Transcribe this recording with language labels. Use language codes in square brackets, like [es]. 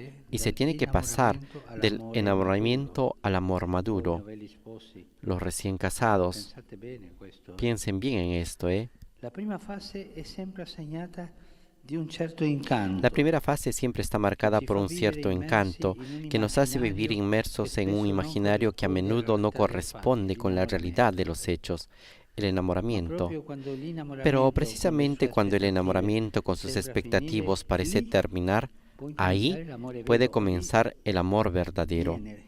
[es] Y se tiene que pasar del enamoramiento al amor maduro. Los recién casados, piensen bien en esto, [it] La prima fase è sempre segnata di un certo incanto. [es] La primera fase siempre está marcada por un cierto encanto que nos hace vivir inmersos en un imaginario que a menudo no corresponde con la realidad de los hechos, el enamoramiento. Pero precisamente cuando el enamoramiento con sus expectativas parece terminar, ahí puede comenzar el amor verdadero.